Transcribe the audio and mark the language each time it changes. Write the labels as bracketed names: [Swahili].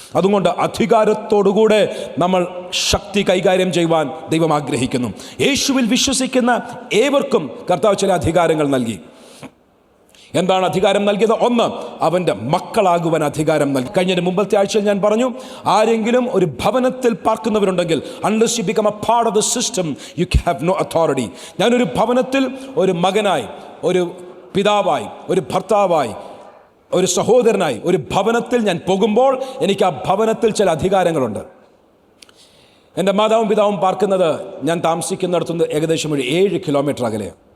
[Malayalam] അതുകൊണ്ട് അധികാരത്തോടുകൂടെ നമ്മൾ ശക്തി കൈകാര്യം ചെയ്യുവാൻ ദൈവം ആഗ്രഹിക്കുന്നു. യേശുവിൽ വിശ്വസിക്കുന്ന ഏവർക്കും കർത്താവ് ചില അധികാരങ്ങൾ നൽകി. എന്താണ് അധികാരം നൽകിയത്? ഒന്ന്, അവൻ്റെ മക്കളാകുവാൻ അധികാരം നൽകി. കഴിഞ്ഞ മുമ്പത്തെ ആഴ്ചയിൽ ഞാൻ പറഞ്ഞു, ആരെങ്കിലും ഒരു ഭവനത്തിൽ പാർക്കുന്നവരുണ്ടെങ്കിൽ, [English] unless you become a part of the system, you have no authority. [Malayalam] ഞാനൊരു ഭവനത്തിൽ ഒരു മകനായി, ഒരു പിതാവായി, ഒരു ഭർത്താവായി, ഒരു സഹോദരനായി ഒരു ഭവനത്തിൽ ഞാൻ പോകുമ്പോൾ എനിക്ക് ആ ഭവനത്തിൽ ചില അധികാരങ്ങളുണ്ട്. എൻ്റെ മാതാവും പിതാവും പാർക്കുന്നത് ഞാൻ താമസിക്കുന്നിടത്തുനിന്ന് ഏകദേശം ഒരു 7 കിലോമീറ്റർ അകലെ.